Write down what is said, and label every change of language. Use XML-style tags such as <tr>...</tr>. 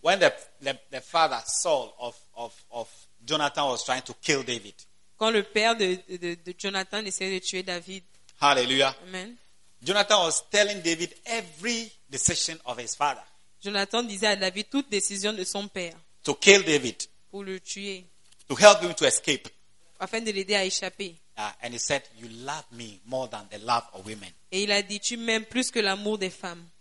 <en>When the father, Saul, of Jonathan was trying to kill David.</en> <fr>Quand le père de Jonathan essayait de tuer David. Hallelujah. Amen.</fr> <en>Jonathan was telling David every decision of his father.</en> <fr>Jonathan disait à David toute décision de son père.</fr> <en>To kill David.</en> <fr>Pour le tuer.</fr> <en>To help him to escape.</en> <fr>Afin de l'aider à échapper.</fr> <en>And he said, "You love me more than the love of women."</en> <fr>Et il a dit, tu m'aimes plus que l'amour des femmes.</fr>